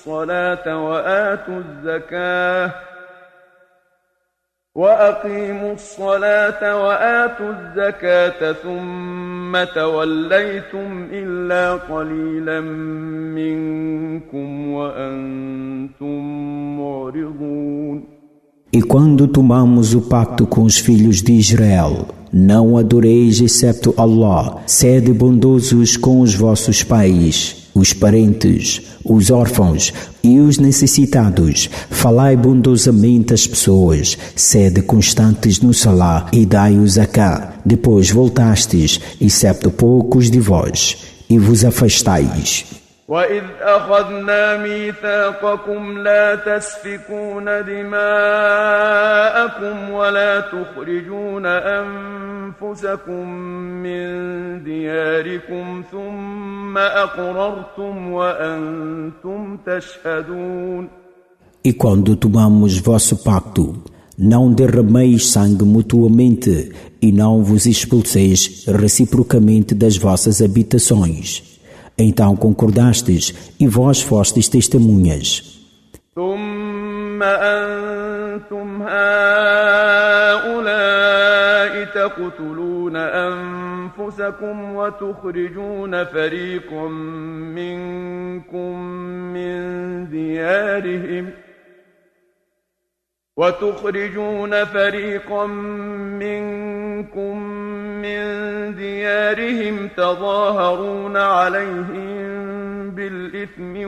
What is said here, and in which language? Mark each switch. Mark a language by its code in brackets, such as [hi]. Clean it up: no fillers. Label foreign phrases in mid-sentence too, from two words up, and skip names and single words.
[ar] الصلاة وآتوا الزكاة ثم توليتم إلا قليلا منكم وأنتم معرضون. [pt] E quando tomamos o pacto com os filhos de Israel, não adoreis excepto Allah, sede bondosos com os vossos pais, os parentes, os órfãos e os necessitados. Falai bondosamente às pessoas, sede constantes no salá e dai o zaká. Depois voltastes, excepto poucos de vós, e vos afastais. [ar] وإذ أخذنا ميثاقكم لا تسفكون دماءكم ولا تخرجون أنفسكم من دياركم ثم أقررتم وأنتم تشهدون. [pt] E quando tomamos vosso pacto, não derrameis sangue mutuamente e não vos expulseis reciprocamente das vossas habitações. Então concordastes e vós fostes testemunhas. [ar] ثم أنتم هؤلاء تقتلون أنفسكم وتخرجون فريقا منكم من ديارهم تظاهرون عليهم بالإثم